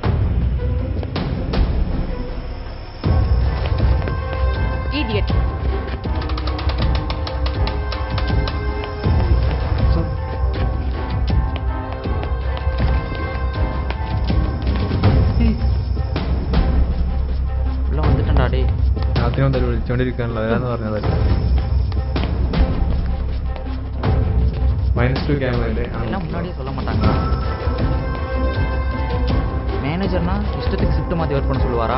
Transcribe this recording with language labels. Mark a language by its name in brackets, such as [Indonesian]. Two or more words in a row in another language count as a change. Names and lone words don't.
[Tamil] இடியட். உள்ள வந்துட்டேன்டா டேய். [Malayalam] രാത്രി വിളിച്ചോണ്ടിരിക്കാനുള്ള അതാന്ന് പറഞ്ഞത്. -2 ക്യാമറ അല്ലേ? [Tamil] எல்லாம் முன்னாடியே சொல்ல மாட்டாங்க. மேனேஜர்னா இஷ்டத்துக்கு ஷிஃப்ட் மாற்றி ஒர்க் பண்ண சொல்லுவாரா?